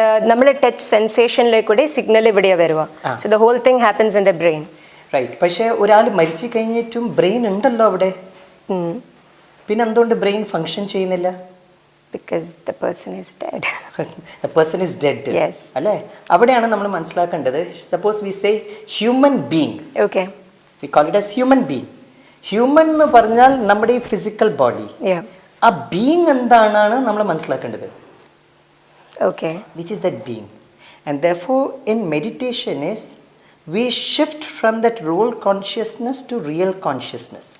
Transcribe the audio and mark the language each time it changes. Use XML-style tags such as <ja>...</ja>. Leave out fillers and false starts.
<ml>നമ്മൾ touch സെൻസേഷനിലേക്കൂടെ signal ഇവിടെ വരുക.</ml> <en>So the whole thing happens in the brain. Right.</en> <ml>പക്ഷേ ഒരാൾ മരിച്ചു കഴിഞ്ഞിട്ടും ബ്രെയിൻ ഉണ്ടല്ലോ അവിടെ. പിന്നെ എന്തുകൊണ്ട് ബ്രെയിൻ ഫങ്ഷൻ ചെയ്യുന്നില്ല?</ml> <en>Because the person is dead. The person is dead. Yes.</en> <ml>അല്ലേ? അവിടെയാണ് നമ്മൾ മനസ്സിലാക്കേണ്ടത്.</ml> <en>Suppose we say human being. Okay. We call it as human being.</en> <ml>Human എന്ന് പറഞ്ഞാൽ നമ്മുടെ ഈ ഫിസിക്കൽ ബോഡി. ആ ബീയിങ് എന്താണെന്നാണ് നമ്മൾ മനസ്സിലാക്കേണ്ടത്.</ml> <en>Okay, which is that being? And therefore in meditation is we shift from that role consciousness to real consciousness.</en>